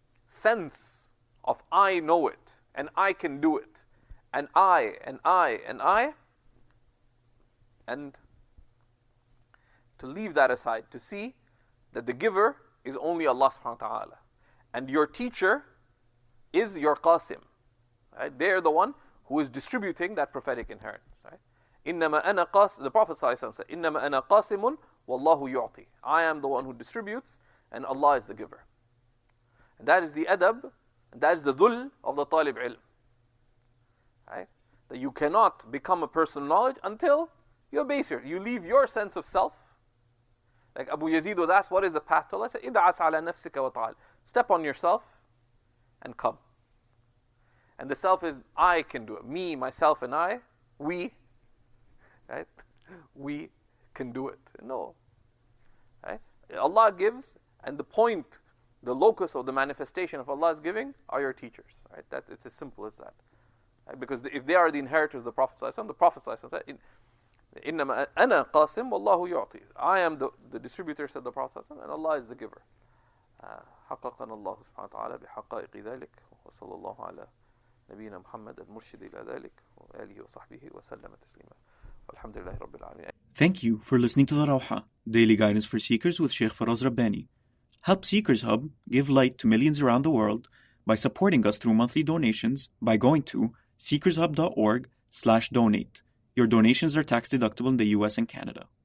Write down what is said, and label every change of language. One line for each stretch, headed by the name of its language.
English: sense of I know it, and I can do it, and I, and I, and I, and to leave that aside, to see that the giver is only Allah subhanahu wa ta'ala, and your teacher is your qasim. Right? They're the one who is distributing that prophetic inheritance. Right?
Arabic: إِنَّمَا أَنَا قَاسِمٌ,
English: the Prophet ﷺ said,
Arabic: إِنَّمَا أَنَا قَاسِمٌ وَاللَّهُ يُعْطِي.
English: I am the one who distributes, and Allah is the giver. And that is the adab, and that is the dhul of the talib ilm. Right? That you cannot become a person of knowledge until you abase yourself. You leave your sense of self. Like Abu Yazid was asked, what is the path to Allah?
Arabic: He said, إِدْعَسْ عَلَى نَفْسِكَ وَتَعَالَ.
English: Step on yourself and come. And the self is, I can do it. Me, myself, and I, we, right? We can do it. No. Right? Allah gives, and the point, the locus of the manifestation of Allah's giving are your teachers. Right? That, it's as simple as that. Right? Because if they are the inheritors of the Prophet ﷺ, the Prophet ﷺ said,
Arabic: إِنَّمَا أَنَا قَاسِمٌ وَاللَّهُ يُعْطِي.
English: I am the distributor, said the Prophet ﷺ, and Allah is the giver.
Arabic: حققنا الله سبحانه وتعالى بحقائق ذلك وصلى الله على نبينا محمد المرشد إلى ذلك وآله وصحبه وسلم تسليما والحمد لله رب العالمين.
English: Thank you for listening to the Rawha, Daily Guidance for Seekers with Shaykh Faraz Rabbani. Help Seekers Hub give light to millions around the world by supporting us through monthly donations by going to seekershub.org/donate. Your donations are tax deductible in the US and Canada.